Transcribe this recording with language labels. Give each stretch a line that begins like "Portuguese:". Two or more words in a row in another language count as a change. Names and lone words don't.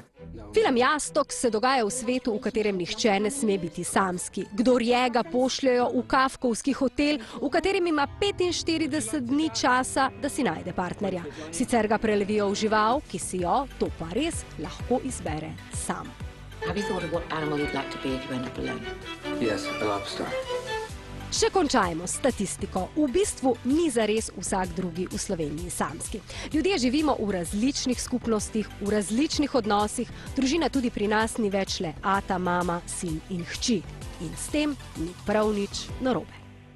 Slovenian: Film Jastok se dogaja v svetu, v katerem nihče ne sme biti samski. Kdor je, ga pošljajo v kafkovski hotel, v katerem ima 45 dni časa, da si najde partnerja. Sicer ga prelevijo v žival, ki si jo, to pa res, lahko izbere sam.
English: Have you thought of what animal you'd like to be if you end up alone? Yes, a lobster.
Slovenian: Še končajmo s statistiko. V bistvu ni zares vsak drugi v Sloveniji samski. Ljudje živimo v različnih skupnostih, v različnih odnosih, družina tudi pri nas ni več le ata, mama, sin in hči. In s tem ni prav nič narobe.